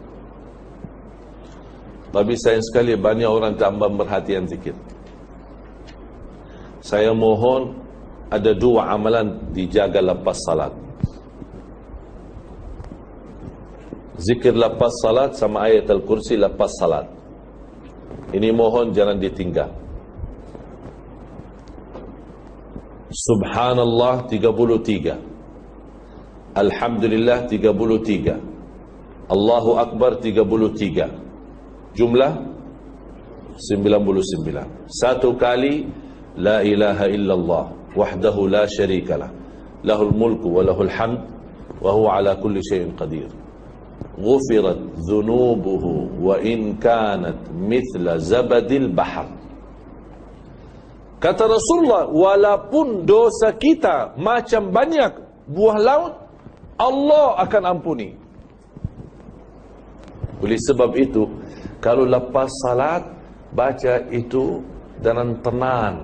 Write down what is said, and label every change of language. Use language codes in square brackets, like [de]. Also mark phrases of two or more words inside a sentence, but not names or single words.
[ms] Tapi sayang sekali banyak orang tak ambil perhatian zikir. Saya mohon ada 2 amalan dijaga lepas salat. Zikir lepas salat sama ayat Al-Kursi lepas salat. Ini mohon jangan ditinggal. Subhanallah 33. Alhamdulillah 33. Allahu Akbar 33. Jumlah 99. Satu kali [ar] لا إله إلا الله وحده لا شريك له له الملك وله الحمد وهو على كل شيء قدير. غفرت ذنوبه وإن كانت مثل زبد البحر. [ms] Kata Rasulullah, walaupun dosa kita macam banyak buah laut, Allah akan ampuni. Oleh sebab itu, kalau lepas salat baca itu dengan tenang.